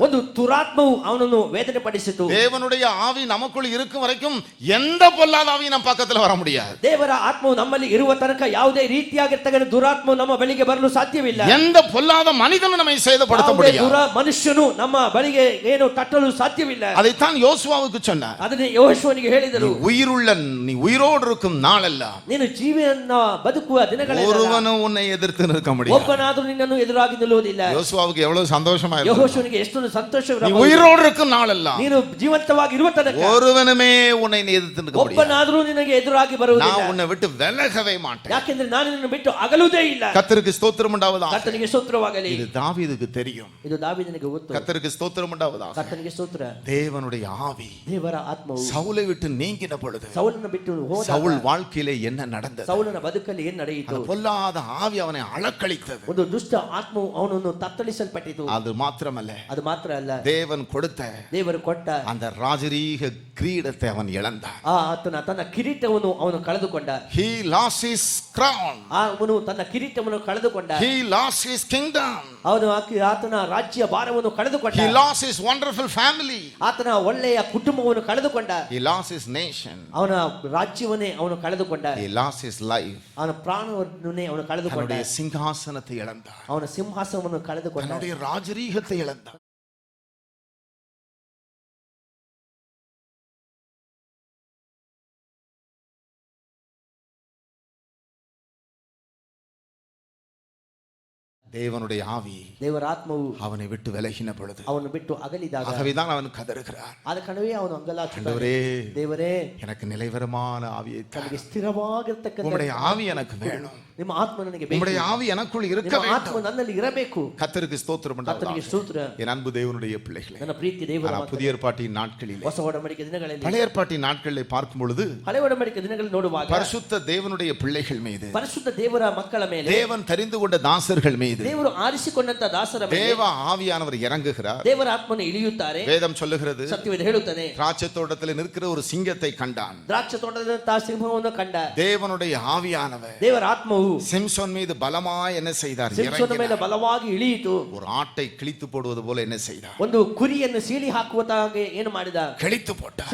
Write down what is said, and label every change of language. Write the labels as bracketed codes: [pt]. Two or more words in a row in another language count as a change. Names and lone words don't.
[kn] ಒಂದು ದುರಾತ್ಮವು ಅವನನ್ನು ವೇದನೆ ಪಡಿಸಿತು. [ta] தேவனுடைய ஆவி நமக்குள் இருக்கும் வரைக்கும் எந்த பொல்லாத ஆவி நம்ம பக்கத்துல வர முடியாது. [kn] ದೇವರ ಆತ್ಮವು ನಮ್ಮಲ್ಲಿ ಇರುವ ತನಕ ಯಾವುದೇ ರೀತಿಯಾಗಿರ್ತಕ್ಕಂಥ ದುರಾತ್ಮವು ನಮ್ಮ ಬಳಿಗೆ ಬರಲು ಸಾಧ್ಯವಿಲ್ಲ. [ta] எந்த பொல்லாத மனிதனும் நம்மை சேதப்படுத்த முடியாது. [kn] ದುರ ಮನುಷ್ಯನು ನಮ್ಮ ಬಳಿಗೆ ಏನು ತಟ್ಟಲು ಸಾಧ್ಯವಿಲ್ಲ. [ta] அதைத்தான் யோசுவாவுக்கு சொன்னார். [kn] ಅದನ್ನೇ ಯೆಹೋಶುವನಿಗೆ ಹೇಳಿದರು. [ta] நீ உயிரோடு இருக்கும் நாளெல்லாம் [kn] ನೀನು ಜೀವಿಯನ್ನ ಬದುಕುವ ದಿನಗಳೆಲ್ಲ [ta] ஒருவனும் உன்னை எதிர்த்து நிற்க முடியாது. [kn] ಒಬ್ಬನಾದರೂ ನಿನ್ನನ್ನು ಎದುರಾಗಿ ನಿಲ್ಲುವುದಿಲ್ಲ. [ta] யோசுவாவுக்கு எவ்வளவு சந்தோஷமா இருந்தது. [kn] ಯೆಹೋಶುವನಿಗೆ ಎಷ್ಟೊಂದು ಸಂತೋಷವಿರಬಹುದು. [ta] நீ உயிரோடு இருக்கும் நாளெல்லாம் [kn] ನೀನು ಜೀವಂತವಾಗಿ ಇರುವ ತನಕ [ta] ஒருவனுமே உன்னை எதிர்த்து நிற்க முடியாது. [kn] ಒಬ್ಬನಾದರೂ ನಿನಗೆ ಎದುರಾಗಿ ಬರುವುದಿಲ್ಲ. [ta] நான் உன்னை விட்டு விலகவே மாட்டேன். [kn] ಯಾಕೆಂದ್ರೆ ನಾನು ನಿನ್ನನ್ನು ಬಿಟ್ಟು ಅಗಲುವುದೇ ಇಲ್ಲ. [ta] கர்த்தருக்கு ஸ்தோத்திரம் உண்டாவதாக. [kn] ಕರ್ತನಿಗೆ ಸ್ತೋತ್ರವಾಗಲಿ. [ta] இது தாவீதுக்கு தெரியும். [kn] ಇದು ದಾವೀದನಿಗೆ ಗೊತ್ತು. [ta] கர்த்தருக்கு ஸ்தோத்திரம் உண்டாவதாக. [kn] ಕರ್ತನಿಗೆ ಸ್ತೋತ್ರ. [ta] தேவனுடைய ஆவி [kn] ದೇವರ ಆತ್ಮವು [ta] சவுலை விட்டு நீங்கின பொழுது [kn] ಸೌಲನ ಬಿಟ್ಟು ಹೋದಾಗ [ta] சவுல் வாழ்க்கையிலே என்ன நடந்தது? [kn] ಸೌಲನ ಬದುಕಲ್ಲಿ ಏನು ನಡೆಯಿತು? [ta] பொல்லாத ஆவி அவனை அலக்களித்தது. [kn] ಒಂದು ದುಷ್ಟ ಆತ್ಮವು ಅವನನ್ನು ತತ್ತಳಿಸಲ್ಪಟ್ಟಿತು. [ta] அது மாத்திரமல்ல, [kn] ಅದು ಮಾತ್ರ ಅಲ್ಲ, [ta] தேவன் கொடுத்த [kn] ದೇವರು ಕೊಟ್ಟ [ta] அந்த ராஜரீக கிரீடத்தை அவன் இழந்தான். [kn] ಆತನ ತನ್ನ ಕಿರೀಟವನ್ನು ಅವನು ಕಳೆದುಕೊಂಡ. [en] He lost his crown. [kn] ಅವನು ತನ್ನ ಕಿರೀಟವನ್ನು ಕಳೆದುಕೊಂಡ. [en] He lost his kingdom. [kn] ಅವನು ಆತನ ರಾಜ್ಯ ಭಾರವನ್ನು ಕಳೆದುಕೊಂಡ. [en] He lost his wonderful family. [kn] ಆತನ ಒಳ್ಳೆಯ ಕುಟುಂಬವನ್ನು ಕಳೆದುಕೊಂಡ. [en] He lost his nation. [kn] ಅವನ ರಾಜ್ಯವನ್ನೇ ಅವನು ಕಳೆದುಕೊಂಡ. [en] He lost his life. [kn] ಅವನ ಪ್ರಾಣವನ್ನೇ ಅವನು ಕಳೆದುಕೊಂಡ. [ta] அவனுடைய சிங்காசனத்தை இழந்தான். [kn] ಅವನ ಸಿಂಹಾಸನವನ್ನು ಕಳೆದುಕೊಂಡ. [ta] அவனுடைய ராஜரீகத்தை இழந்தான். தேவனுடைய ஆவி, [kn] ದೇವರ ಆತ್ಮವು [ta] அவனை விட்டு விலகின பொழுது [kn] ಅವನು ಬಿಟ್ಟು ಅಗಲಿದಾಗ [ta] ஆகவேதான் அவன் கதறுகிறான். [kn] ಆದ ಕಾರಣವೇ ಅವನು ಅಂಗಲಾಚುತ್ತಾನೆ. [ta] ஆண்டவரே, [kn] ದೇವರೇ, [ta] எனக்கு நிலைவரமான ஆவியை தாரும். [kn] ನನಗೆ ಸ್ಥಿರವಾಗಿರತಕ್ಕಂತ [ta] உம்முடைய ஆவி எனக்கு வேணும். [kn] ನಿಮ್ಮ ಆತ್ಮ ನನಗೆ ಬೇಕು. [ta] உம்முடைய ஆவி எனக்குள் இருக்க [kn] ನಿಮ್ಮ ಆತ್ಮ [ta] வேண்டும். [kn] ನನ್ನಲ್ಲಿ ಇರಬೇಕು. [ta] கர்த்தருக்கு ஸ்தோத்திரம் [kn] ಕರ್ತನಿಗೆ [ta] உண்டாவதாக. [kn] ಸ್ತೋತ್ರ. [ta] என் அன்பு தேவனுடைய பிள்ளைகளே, [kn] ನನ್ನ ಪ್ರೀತಿ ದೇವರ [ta] ஆனா [kn] ಮಕ್ಕಳೇ, [ta] புதிய ஏற்பாட்டின் நாட்களிலே, [kn] ಹೊಸ ಒಡಂಬಡಿಕೆ ದಿನಗಳಲ್ಲಿ, [ta] பழைய ஏற்பாட்டின் நாட்களிலே பார்க்கும் பொழுது [kn] ಹಳೆ ಒಡಂಬಡಿಕೆ ದಿನಗಳಲ್ಲಿ ನೋಡುವಾಗ [ta] பரிசுத்த தேவனுடைய பிள்ளைகள் மீது, [kn] ಪರಿಶುದ್ಧ ದೇವರ ಮಕ್ಕಳ ಮೇಲೆ, [ta] தேவன் தெரிந்து கொண்ட தாசர்கள் மீது [kn] ದೇವರು ಆರಿಸಿಕೊಂಡಂತ ದಾಸರ ಮೇಲೆ [ta] தேவ ஆவியானவர் இறங்குகிறார். [kn] ದೇವರ ಆತ್ಮನು ಇಳಿಯುತ್ತಾರೆ. [ta] வேதம் சொல்லுகிறது, [kn] ಸತ್ಯವೇದ ಹೇಳುತ್ತಾನೆ, [ta] திராட்சை தோட்டத்தில் நிற்கிற ஒரு சிங்கத்தை கண்டான். [kn] ದ್ರಾಕ್ಷ ತೋಟದಂತಹ ಸಿಂಹವನ್ನು ಕಂಡ. [ta] தேவனுடைய ஆவியானவர் [kn] ದೇವರ ಆತ್ಮವು [ta] சிம்சோன் மீது பலமாய் என்ன செய்தார்? [kn] ಸಿಂಹನ ಮೇಲೆ ಬಲವಾಗಿ ಇಳಿಯಿತು. [ta] ஒரு ஆட்டை கிழித்து போடுவது போல என்ன செய்தார்? [kn] ಒಂದು ಕುರಿಯನ್ನು ಸೀಳಿ ಹಾಕುವಂತಾಗೆ ಏನು ಮಾಡಿದ? [ta] கிழித்து போட்டார்.